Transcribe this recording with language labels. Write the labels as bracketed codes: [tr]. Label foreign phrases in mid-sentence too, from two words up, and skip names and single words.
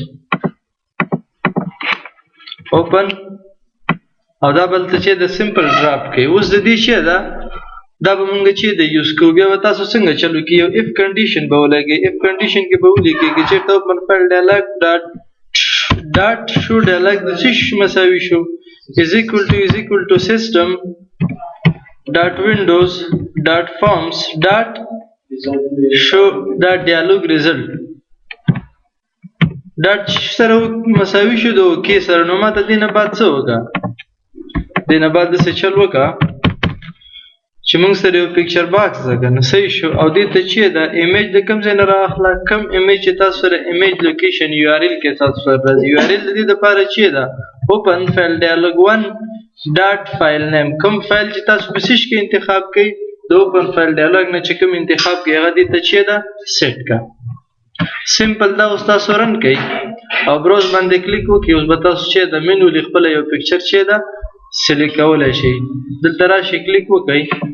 [ps] اوپن او دا بلته چې د سمپل ډراپ کوي اوس د دې چې ده دا به مونږ چې د یوز کوو بیا به تاسو څنګه چلو کې یو [en] if condition [ps] به ولګئ [en] if condition [ps] کې به ولیکئ که چېرته [en] open file dialog dot show dialog [ps] د څه شي مساوي شو [en] is equal to system dot windows dot forms dot show dot dialog result [ps] ډاټ سره مساوي شو د اوکې سره نو ماته دې نه بعد څه وکړه دې نه بعد داسې چل وکړه چې موږ سره یو [en] picture box [ps] ده که نه صحیح شو او دې ته چې ده ایمیج د کوم ځای نه رااخله کوم ایمیج چې تاسو سره [en] image location URL [ps] کې تاسو سره راځي یو آر ایل د دې دپاره چې ده [en] open file dialog 1 dot file name [ps] کوم فایل چې تاسو په سیش کې انتخاب کوئ د [en] open file dialog [ps] نه چې کوم انتخاب کوئ هغه دې ته چې ده سیټ کړه سمپل دا اوس تاسو رن کوئ او بروز باندې کلیک وکړئ اوس به تاسو چې ده مینولي خپله یو پکچر چې ده سلیکټ کولی شئ دلته راشئ کلیک وکړئ